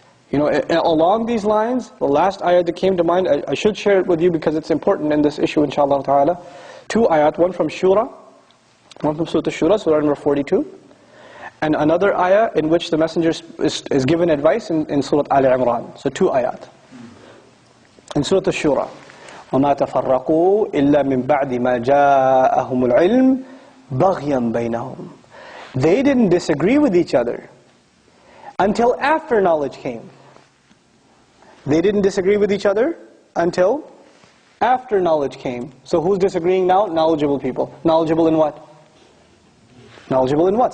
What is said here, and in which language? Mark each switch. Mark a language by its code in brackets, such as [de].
[en] You know, along these lines, the last ayat that came to mind, I should share it with you because it's important in this issue, inshaAllah ta'ala. 2 ayat, one from Shura, one from Surah Shura, Surah number 42. And another ayah in which the Messenger is given advice in Surah Al-Imran. So 2 ayat. In Surah Shura, [ar] وَمَا تَفَرَّقُوا إِلَّا مِن بَعْدِ مَا جَاءَهُمُ الْعِلْمِ بَغْيًا بَيْنَهُمْ. [en] They didn't disagree with each other until after knowledge came. They didn't disagree with each other until after knowledge came. So who's disagreeing now? Knowledgeable people. Knowledgeable in what? Knowledgeable in what?